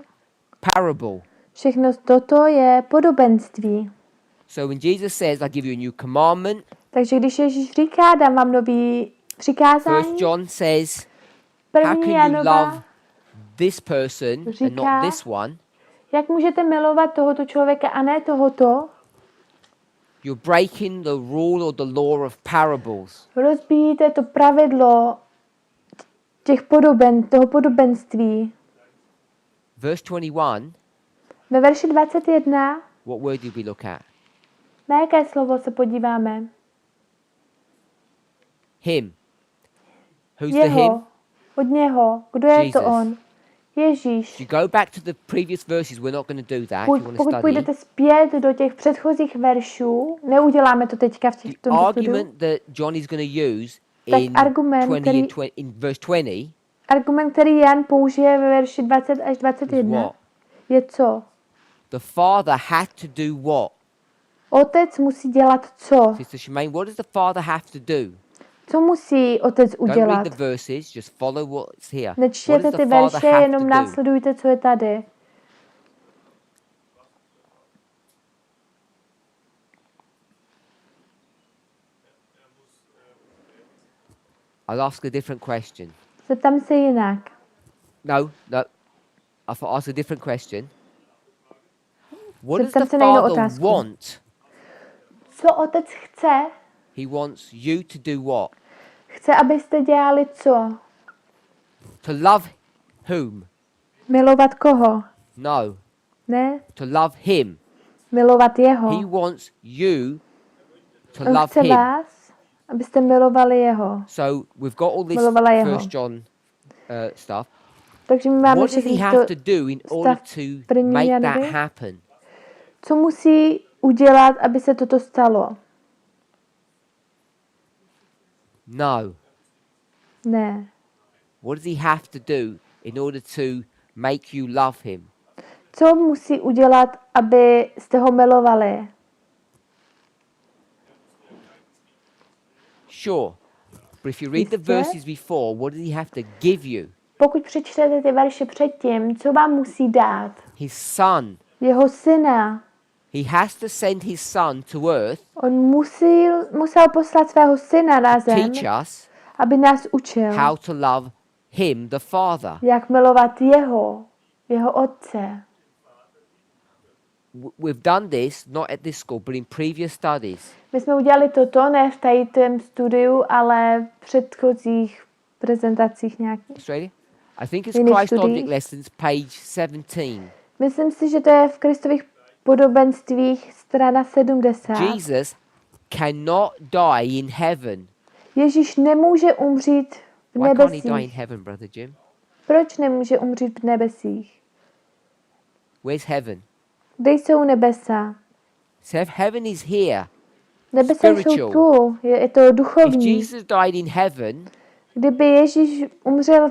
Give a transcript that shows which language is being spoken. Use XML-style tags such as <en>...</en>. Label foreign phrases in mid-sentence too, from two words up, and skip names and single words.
<en>Parable.</en> <cs>Všechno toto je podobenství.</cs> <en>So when Jesus says, I give you a new commandment,</en> <cs>Takže když Ježíš říká, dám vám nový přikázání,</cs> <en>1 John says, how</en> <cs>první</cs> <en>can you</en> <cs>Janova</cs> <en>love this person and not</en> <cs>říká,</cs> <en>this one?</en> <cs>jak můžete milovat tohoto člověka a ne tohoto?</cs> <en>You're breaking the rule or the law of parables.</en> <cs>Rozbíjíte to pravidlo toho podobenství.</cs> <en>Verse 21,</en> <cs>Ve verši 21,</cs> <en>what word did we look at?</en> <cs>na jaké slovo se podíváme?</cs> <en>Him. Who's the him?</en> <cs>Jeho. Od něho. Kdo je to</cs> <en>Jesus.</en> <cs>on? Ježíš.</cs> <en>If you go back to the previous verses, we're not going to do that. If you want to</en> <cs>Pokud</cs> <en>study.</en> <cs>půjdete zpět do těch předchozích veršů, neuděláme to teďka v</cs> <en>The</en> <cs>těchto studiu,</cs> <en>argument that John is going to use</en> <cs>Tak</cs> <en>in,</en> <cs>argument,</cs> <en>20</en> <cs>který-</cs> <en>and 20, in verse 20</en> <cs>argument, který Jan použije ve verši 20 až</cs> <en>is 21, what?</en> <cs>je co?</cs> <en>The father had to do what?</en> <cs>Otec musí dělat co?</cs> <en>Sister Shemaine, what does the father have to do?</en> <cs>Co musí otec</cs> <en>Don't</en> <cs>udělat?</cs> <en>read the verses, just follow what's here. What</en> <cs>Nečtěte</cs> <en>does</en> <cs>ty</cs> <en>the father</en> <cs>verše,</cs> <en>have to</en> <cs>jenom</cs> <en>do?</en> <cs>následujte, co je tady.</cs> <en>I'll ask a different question.</en> <cs>Zeptám se jinak.</cs> <en>No. I'll ask a different question. What does</en> <cs>Zeptám</cs> <en>the</en> <cs>se na jinou</cs> <en>father</en> <cs>otázku.</cs> <en>want?</en> <cs>Co otec chce?</cs> <en>He wants you to do what?</en> <cs>Chce, abyste dělali co?</cs> <en>To love whom?</en> <cs>Milovat koho?</cs> <en>No.</en> <cs>Ne?</cs> <en>To love him.</en> <cs>Milovat jeho.</cs> <en>He wants you to</en> <cs>On</cs> <en>love</en> <cs>chce</cs> <en>him.</en> <cs>vás, abyste milovali jeho.</cs> <en>So we've got all this</en> <cs>Milovala jeho.</cs> <en>1 John stuff.</en> <cs>Takže my máme</cs> <en>What does he</en> <cs>všechny</cs> <en>have</en> <cs>to,</cs> <en>to do in order</en> <cs>stav</cs> <en>to</en> <cs>první</cs> <en>make that</en> <cs>Janovi.</cs> <en>happen?</en> <cs>Co musí udělat, aby se toto stalo?</cs> <en>No.</en> <cs>Ne.</cs> <en>What does he have to do in order to make you love him?</en> <cs>Co musí udělat, aby jste ho milovali?</cs> <en>Sure. But if you read the</en> <cs>Jistě.</cs> <en>verses before, what does he have to give you?</en> <cs>Pokud přečtete ty verše předtím, co vám musí dát?</cs> <en>His son.</en> <cs>Jeho syna.</cs> <en>He has to send his son to earth</en> <cs>On musel poslat svého syna na</cs> <en>to</en> <cs>zem,</cs> <en>teach us</en> <cs>aby nás učil,</cs> <en>how to love him, the Father.</en> <cs>jak milovat jeho otce.</cs> <en>We've done this, not at this school, but in previous studies.</en> <cs>My jsme udělali toto, ne v tady tém studiu, ale v předchozích prezentacích nějakých.</cs> <en>Australia? I think it's</en> <cs>Jiných</cs> <en>Christ</en> <cs>studiích.</cs> <en>Object Lessons, page 17.</en> <cs>Myslím si, že to je v Kristových podobenstvích strana 70.</cs> <en>Jesus cannot die in heaven.</en> <cs>Ježíš nemůže umřít v</cs> <en>Why can't he die in</en> <cs>nebesích.</cs> <en>heaven, Brother Jim?</en> <cs>Proč nemůže umřít v nebesích?</cs> <en>Where's heaven?</en> <cs>Kde jsou nebesa?</cs> <en>So heaven is here.</en> <cs>Nebesa jsou</cs> <en>Spiritual.</en> <cs>tu, je to</cs> <en>If</en> <cs>duchovní.</cs> <en>Jesus died in heaven,</en> <cs>Kdyby Ježíš umřel v</cs>